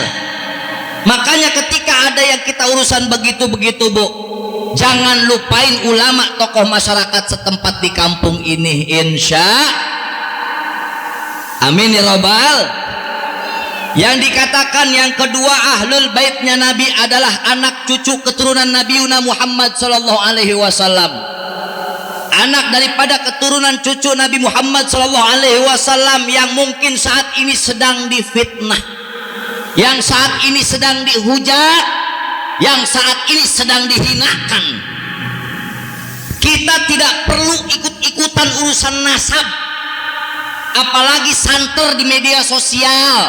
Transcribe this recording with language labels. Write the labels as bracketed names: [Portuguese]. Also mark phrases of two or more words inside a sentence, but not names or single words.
[Indonesian] Makanya ketika ada yang kita urusan begitu-begitu Bu, jangan lupain ulama tokoh masyarakat setempat di kampung ini, insya amin ya robbal. Yang dikatakan yang kedua ahlul baitnya Nabi adalah anak cucu keturunan Nabi Muhammad [Arabic] صلى الله عليه وسلم. [Indonesian] Anak daripada keturunan cucu Nabi Muhammad [Arabic] صلى الله عليه وسلم [Indonesian] yang mungkin saat ini sedang difitnah, yang saat ini sedang dihujat, yang saat ini sedang dihinakan. Kita tidak perlu ikut-ikutan urusan nasab, apalagi santer di media sosial.